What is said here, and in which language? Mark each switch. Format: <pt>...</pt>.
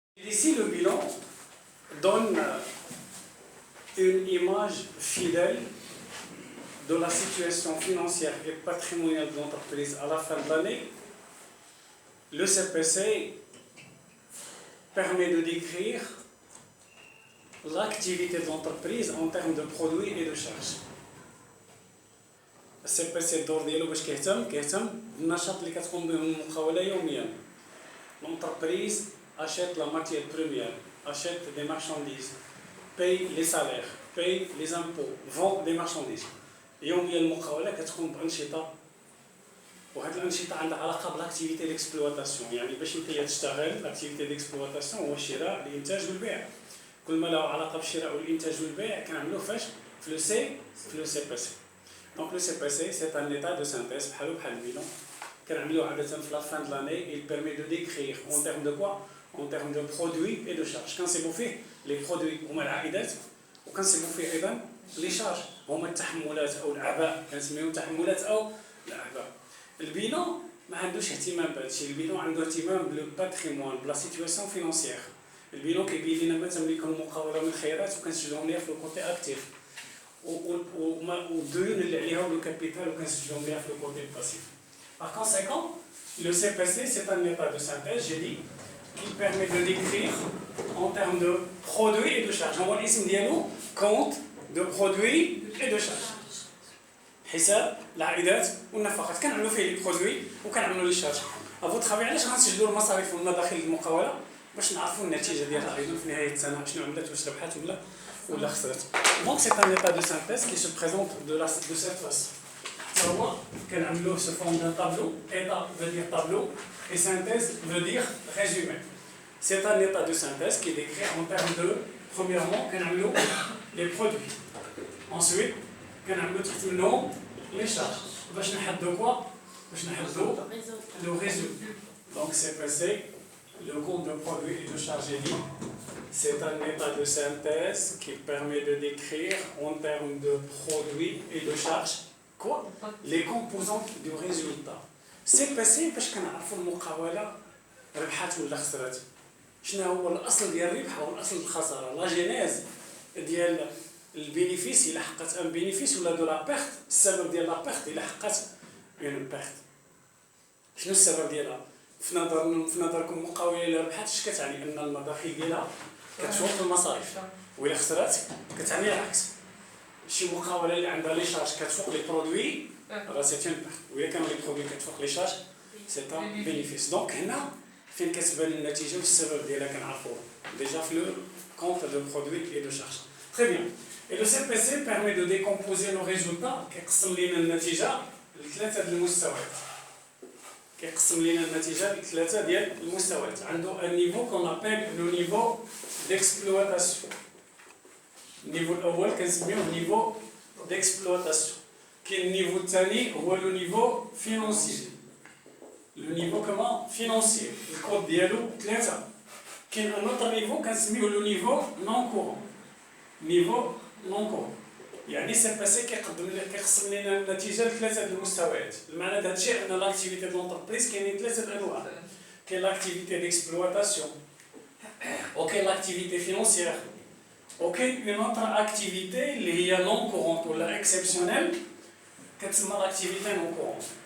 <fr>ici, le bilan donne une image fidèle de la situation financière et patrimoniale de l'entreprise à la fin de l'année. Le CPC permet de décrire l'activité de l'entreprise en termes de produits et de charges.</fr> <ar>الCPC الدور ديالو باش كيهتم بالنشاط اللي كتقوم به المقاولة يوميا.</ar> <fr>L'entreprise achète la matière première, achète des marchandises, paye les salaires, paye les impôts, vend des marchandises.</fr> <ar>يوميا المقاولة كتقوم بأنشطة، وهذه الأنشطة عندها علاقة بالاكتيفيتي ديكسبلواتاسيون، يعني باش انت تشتغل الاكتيفيتي ديكسبلواتاسيون هو الشراء، الإنتاج والبيع. كل ما له علاقة بالشراء والإنتاج والبيع كنعملوه فاش؟ في لو سي بي سي.</ar> <fr>Donc le CPC, c'est un état de synthèse,</fr> <ar>بحال البيلون. كنعملوه عادة في</ar> <fr>la fin de l'année, il permet de décrire en termes de quoi? En termes de produits et de charges.</fr> <ar>كنصيبوا فيه les produits هما العائدات، وكنصيبوا فيه أيضا les charges هما التحملات أو الأعباء، كنسميوهم تحملات أو الأعباء. البيلون ما عندوش اهتمام بهذا الشيء، البيلون عنده اهتمام بالباتريمون، بلا سيتواسيون فينونسيير. البيلون كيبين لنا ما تملكه المقاولة من خيرات وكنسجلوهم ليها في الكوتي أكتيف. والديون اللي عليها ولو كابيتال وكنسجلوهم ليها في لو كوتي باسيف.</ar> <fr>Par conséquent, le CPC c'est un état de synthèse, j'ai dit, qui permet de décrire en termes de produits et de charges.</fr> <ar>هو الاسم ديالو</ar> <fr>compte de produits et de charges.</fr> <ar>حساب العائدات والنفقات كنعملوا فيه لي برودوي وكنعملوا لي شارج. افو ترافي علاش غنسجلوا المصاريف والمداخل المقاولة؟ باش نعرفوا النتيجة ديالها ايضا في نهاية السنة شنو عملت، واش ربحات ولا خسرت.</ar> <fr>Donc c'est un état de synthèse qui se présente de cette façon. Alors,</fr> <ar>كنعملوه</ar> <fr>sous forme d'un tableau. État veut dire tableau et synthèse veut dire résumé. C'est un état de synthèse qui est décrit en termes de, premièrement,</fr> <ar>كنعملوه</ar> <fr>les produits. Ensuite,</fr> <ar>كنعملوه تحت منهم</ar> <fr>les charges.</fr> <ar>باش نحددوا quoi؟ باش نحددوا</ar> <fr>le résultat. Donc c'est passé le compte de produits et de charges est dit. C'est un état de synthèse qui permet de décrire en termes de produits et de charges quoi? Les composantes du résultat. C'est passé</fr> <ar>باش كنعرفوا المقاولة ربحات ولا خسرت. شنو هو الأصل ديال الربح والأصل الخسارة؟ لا جينيز ديال البينيفيس إلا حققت ان بينيفيس ولا دو لا بيرت، السبب ديال لا بيرت إلا حققت اون بيرت. شنو السبب ديالها؟ في نظركم المقاولة إلا ربحات اش كتعني؟ أن المداخيل ديالها كتفوق المصاريف، وإلا خسرت كتعني العكس. شي مقاولة اللي عندها لي شارج كتفوق لي برودوي راه سي اون بيرت، وإلا كانوا لي برودوي كتفوق لي شارج سي ان بينيفيس. دونك هنا فين كتبان النتيجة والسبب ديالها كنعرفوه ديجا في لو</ar> <fr>compte de produits et de charges. Très bien. Et le CPC permet de décomposer nos résultats.</fr> <ar>كيقسم لينا النتيجة لثلاثة المستويات. كيقسم لينا النتيجة لثلاثة ديال المستويات. عنده</ar> <fr>un niveau qu'on appelle le niveau d'exploitation.</fr> <ar>النيفو الأول كنسميوه</ar> <fr>niveau d'exploitation.</fr> <ar>كاين النيفو الثاني هو</ar> <fr>le niveau financier. Le niveau comment? Financier.</fr> <ar>الكود ديالو ثلاثة.</ar> <fr>كاين un autre niveau</fr> <ar>كنسميوه</ar> <fr>le niveau non courant. niveau non courant.</fr> <ar>يعني سي باسي كيقسم لنا النتيجه لثلاثه المستويات. المعنى د هادشي ان لاكتيفيتي دو لونتربريز كاينين ثلاثه انواع. كاين لاكتيفيتي ديكسبلواتاسيون، وكاين لاكتيفيتي فينونسيير، وكاين اون اوتر اكتيفيتي اللي هي نون كورونت ولا اكسبسيونيل كتسمى لاكتيفيتي نون كورونت.</ar>